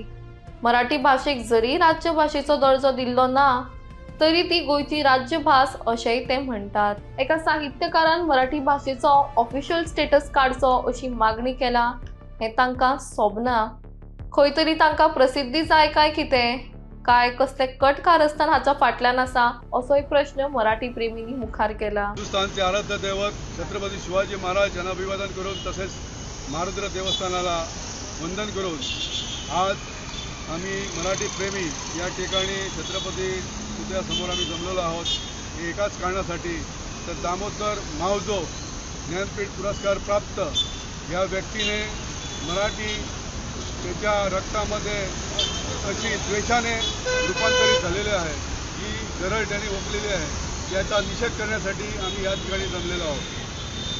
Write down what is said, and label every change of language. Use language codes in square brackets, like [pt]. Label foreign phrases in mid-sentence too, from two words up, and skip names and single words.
[kok] मराठी भाषेक जरी राज्य भाषेचो दर्जो दिल्लो ना तरी ती गोयची राज्यभास अशेंय ते म्हणटात। एका साहित्यकारान मराठी भाषेचो [en] official status [kok] काडचो अशी मागणी केला हे तांकां सोबना। खंय तरी तांकां प्रसिद्धी जाय काय कितें काय कसले कट कारस्थान हाच्या फाटल्यान आसा असोय प्रश्न मराठी प्रेमींनी मुखार केला। [mr] हिंदुस्थानचे आराध्य दैवत छत्रपती शिवाजी महाराज यांना अभिवादन करून तसेच मारुद्र देवस्थानाला वंदन करून आज आम्ही मराठी प्रेमी या ठिकाणी छत्रपती पुतळ्यासमोर आम्ही जमलेलो आहोत एकाच कारणासाठी तर दामोदर मावजो ज्ञानपीठ पुरस्कार प्राप्त या व्यक्तीने मराठी त्याच्या रक्तामध्ये अशी द्वेषाने रूपांतरित झालेले आहे ही गरज त्यांनी ओकलेली आहे याचा निषेध करण्यासाठी आम्ही या ठिकाणी जमलेलो आहोत।